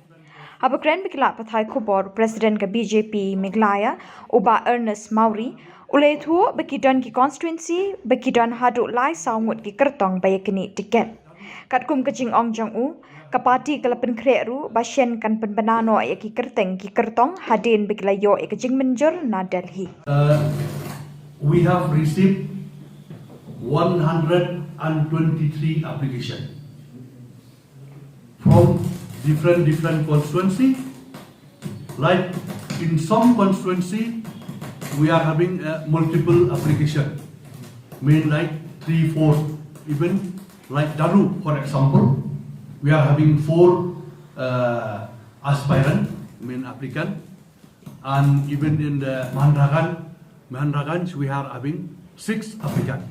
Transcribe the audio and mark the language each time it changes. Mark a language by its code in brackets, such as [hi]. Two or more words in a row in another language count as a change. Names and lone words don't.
[kha] Haba kren bikila pathai Khubor Presiden ka BJP Meghalaya uba Ernest Mawrie iathuh bakidon ki Constituency bakidon haduh lai sau ngut ki Kyrtong baya Knieh Tiket. Katkum ka jingong Jong ka parti kala pynkreh ru ba Shen kan Pynbna Noh ki kyrteng ki Kyrtong hadien bikila yo ke jingmynjur na Delhi. [en] We have received 123 applications from different constituency. Like in some constituency, we are having multiple application, mean like 3, 4, even like Daru, for example, we are having 4 aspirant, mean applicant, and even in the Mahandragan, we are having 6 applicants.